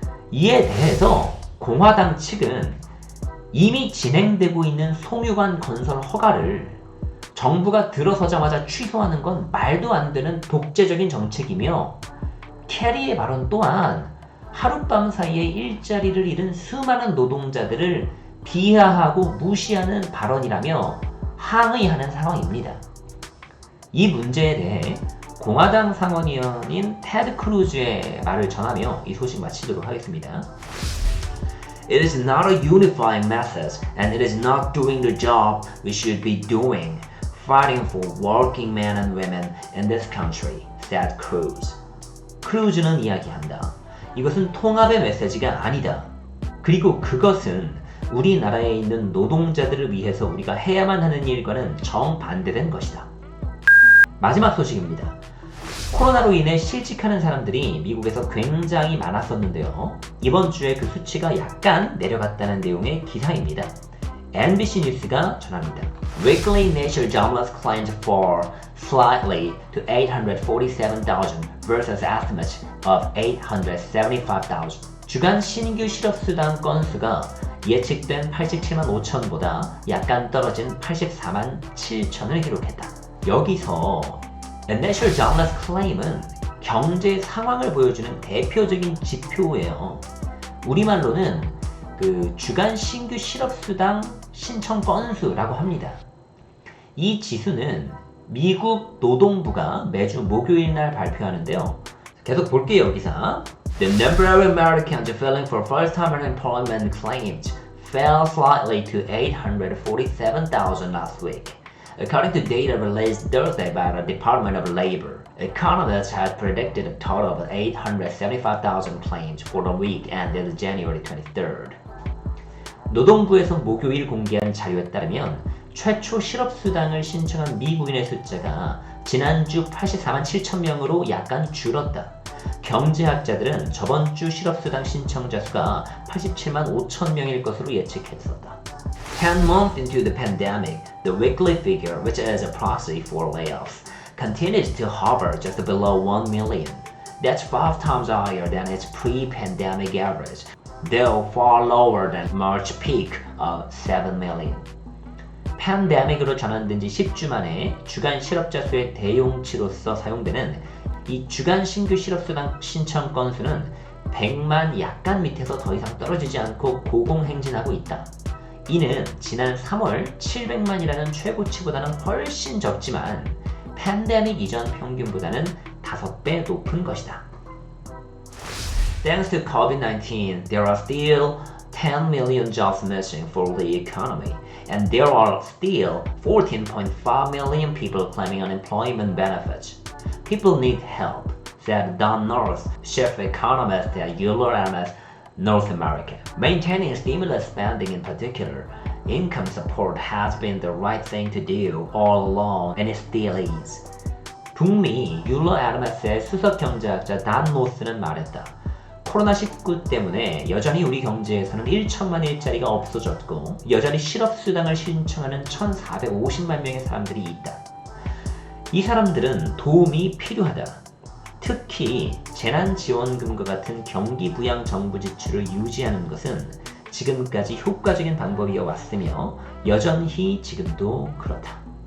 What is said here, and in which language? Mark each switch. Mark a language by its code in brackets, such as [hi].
[ko] 이에 대해서 공화당 측은 이미 진행되고 있는 송유관 건설 허가를 정부가 들어서자마자 취소하는 건 말도 안 되는 독재적인 정책이며 캐리의 발언 또한 하룻밤 사이에 일자리를 잃은 수많은 노동자들을 비하하고 무시하는 발언이라며 항의하는 상황입니다. 이 문제에 대해 공화당 상원의원인 테드 크루즈의 말을 전하며 이 소식 마치도록 하겠습니다. [en] It is not a unifying message and it is not doing the job we should be doing. Fighting for working men and women in this country, said Cruz. [ko] 크루즈는 이야기한다. 이것은 통합의 메시지가 아니다. 그리고 그것은 우리나라에 있는 노동자들을 위해서 우리가 해야만 하는 일과는 정반대된 것이다. 마지막 소식입니다. 코로나로 인해 실직하는 사람들이 미국에서 굉장히 많았었는데요. 이번 주에 그 수치가 약간 내려갔다는 내용의 기사입니다. NBC 뉴스가 전합니다. [en] Weekly national jobless claims fall slightly to 847,000 versus estimates of 875,000. [ko] 주간 신규 실업수당 건수가 예측된 87만 5천보다 약간 떨어진 84만 7천을 기록했다. 여기서 National Jobless Claim은 경제 상황을 보여주는 대표적인 지표예요. 우리말로는 그 주간 신규 실업수당 신청 건수라고 합니다. 이 지수는 미국 노동부가 매주 목요일 날 발표하는데요. 계속 볼게요, 기사. [en] The number of Americans filing for first-time unemployment claims fell slightly to 847,000 last week, according to data released Thursday by the Department of Labor. Economists had predicted a total of 875,000 claims for the week ended January 23rd. [ko] 노동부에서 목요일 공개한 자료에 따르면 최초 실업수당을 신청한 미국인의 숫자가 지난주 84만 7천 명으로 약간 줄었다. 경제학자들은 저번 주 실업수당 신청자 수가 87만 5천 명일 것으로 예측했었다. [en] 10 months into the pandemic, the weekly figure, which is a proxy for layoffs, continues to hover just below 1 million. That's 5 times higher than its pre-pandemic average, though far lower than March peak of 7 million. [ko] 팬데믹으로 전환된 지 10주 만에 주간 실업자 수의 대용치로서 사용되는 이 주간 신규 실업수당 신청 건수는 100만 약간 밑에서 더 이상 떨어지지 않고 고공행진하고 있다. 이는 지난 3월 700만이라는 최고치보다는 훨씬 적지만 팬데믹 이전 평균보다는 5배 높은 것이다. [en] Thanks to COVID-19, there are still 10 million jobs missing for the economy, and there are still 14.5 million people claiming unemployment benefits. People need help, said Don North, chief economist at Euler Hermes North America. Maintaining stimulus spending in particular, income support has been the right thing to do all along, and it still is. [ko] 북미 율러 에르메스의 수석 경제학자 단 노스는 말했다. 코로나19 때문에 여전히 우리 경제에서는 1천만 일자리가 없어졌고 여전히 실업수당을 신청하는 1,450만 명의 사람들이 있다. 이 사람들은 도움이 필요하다. 특히 재난지원금과 같은 경기부양 정부 지출을 유지하는 것은 지금까지 효과적인 방법이어 왔으며 여전히 지금도 그렇다.